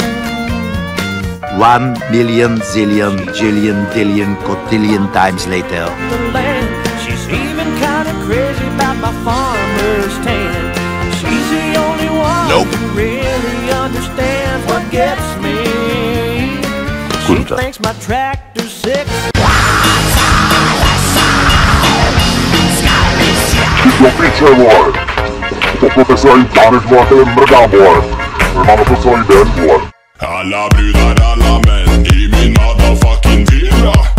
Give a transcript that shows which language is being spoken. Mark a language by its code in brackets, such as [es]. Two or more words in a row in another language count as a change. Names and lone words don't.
[en] 1 million zillion jillion dillion cotillion times later. The land. She's even kind of crazy about my farmer's tan. She's the only one who really understands what gets me. She thinks my tractor's sick. [cs] Do piče, vole. Pokope se jí tanec, vole, tady mrdám, vole. Máme to celý den, vole. [sv] Alla brudar, alla män i min motherfucking villa.